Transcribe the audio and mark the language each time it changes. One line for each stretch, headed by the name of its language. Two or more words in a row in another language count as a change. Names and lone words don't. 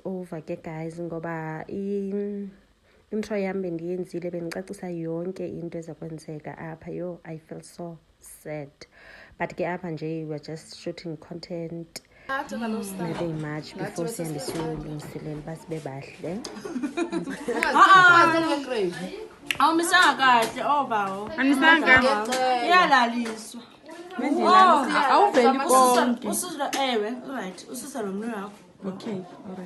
Xhosa: over ke guys ngoba intro yam bendiyenzile bendicacisa yonke into eza kwenzeka apha.
English: Yo, I feel so sad, but
Xhosa: ke apha nje
English: we're just shooting content nothing much before
Xhosa: sihambe siyolungiselela uba sibe bahle. Awumisanga kahle obawo. Anisanga Iyalaliswa. awuveli konke. Ususela ewe, right. Ususela nomnwe wakho.
English: Okay, alright.